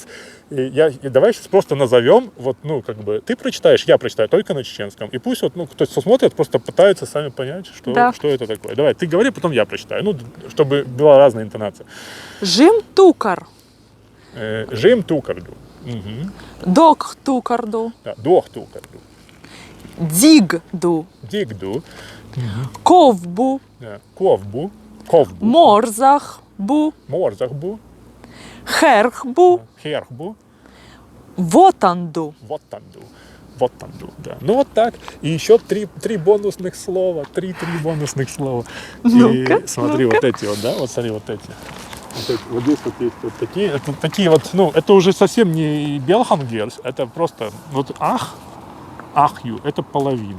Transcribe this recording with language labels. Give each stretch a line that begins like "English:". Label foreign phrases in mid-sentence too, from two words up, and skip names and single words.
Russian: Давай сейчас просто назовем, вот, ну, как бы, ты прочитаешь, я прочитаю только на чеченском. И пусть вот, ну, кто-то смотрит, просто пытается сами понять, что это такое. Давай, ты говори, потом я прочитаю. Ну, чтобы была разная интонация.
Chechen: Жим тукар. Жим тукарду. Угу. Док тукарду. Да, дох тукарду. Дигду. Дигду. Ковбу. Да. Ковбу. Морзахбу. Морзахбу. Херхбу. Херхбу. Вотанду. Вотанду.
Russian: Вот там был, да. Ну вот так. И еще три бонусных слова. Три бонусных слова. Ну-ка, И смотри, вот эти вот, да, вот смотри, вот эти. Вот здесь вот есть вот такие. Это такие вот, ну, это уже совсем не белхангерс, это просто вот ахью, это половина.